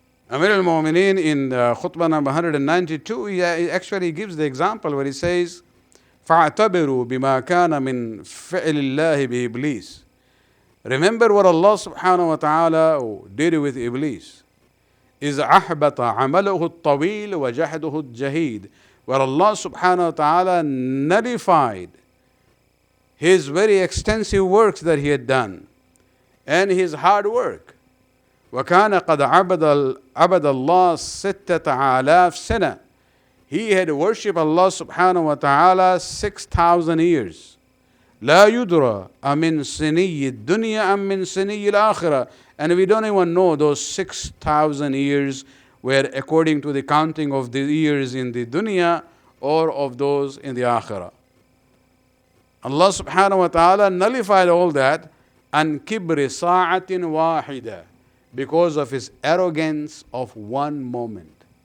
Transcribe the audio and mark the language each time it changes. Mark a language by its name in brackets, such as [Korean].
[English] Amir al-Mu'mineen in khutbah number 192, he actually gives the example where he says, [Arabic] فَاعْتَبِرُوا بِمَا كَانَ مِنْ فِعْلِ اللَّهِ بِإِبْلِيسِ. [English] Remember what Allah subhanahu wa ta'ala did with Iblis. [Arabic] إِذْ أَحْبَطَ عَمَلُهُ الطَّوِيلُ وَجَحْدُهُ الْجَهِيدُ. [English] Where Allah subhanahu wa ta'ala nullified his very extensive works that he had done and his hard work. [Arabic] وَكَانَ قَدْ عَبَدَ اللَّهِ سِتَّةَ آلَافِ سَنَةٍ. [English] He had worshipped Allah subhanahu wa ta'ala 6,000 years. [Arabic] لا يدرى أمن سني الدنيا أم من سني الآخرة. [English] And we don't even know those 6,000 years were according to the counting of the years in the dunya or of those in the akhirah. Allah subhanahu wa ta'ala nullified all that [Arabic] an kibri sa'atin wahida, [English] because of his arrogance of one moment.